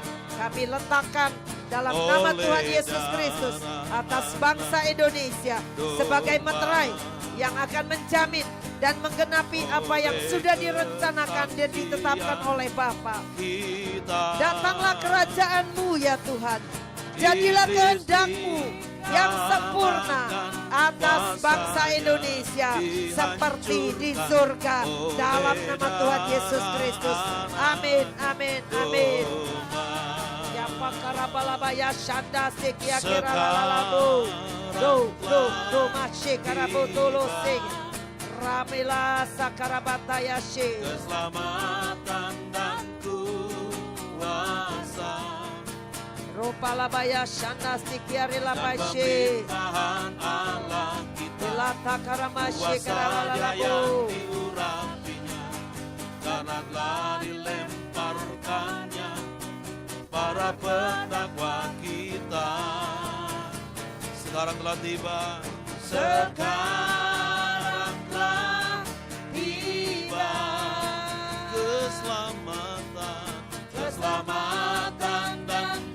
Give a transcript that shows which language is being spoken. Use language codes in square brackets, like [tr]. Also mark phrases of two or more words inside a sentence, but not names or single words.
[id] Kami letakkan dalam nama Tuhan Yesus Kristus atas bangsa Indonesia sebagai meterai yang akan menjamin dan menggenapi apa yang sudah direncanakan dan ditetapkan oleh Bapa. Datanglah kerajaan-Mu ya Tuhan. Jadilah kehendak-Mu yang sempurna atas bangsa Indonesia seperti di surga, dalam nama Tuhan Yesus Kristus. Amin, amin, amin. Pakarabalabaya shanda sekia kira lalalabu do mashe karabotolo sing ramela sakarabataya she. Keselamatan dan kuasa, Ropalabaya shanda sekia relabashe pemerintahan Allah kita, Lata karamashe kuasa Dia yang karalalabu. diurapinya, karena telah dilemparkannya para pendakwa kita. Sekarang telah tiba, sekarang telah tiba keselamatan, keselamatan dan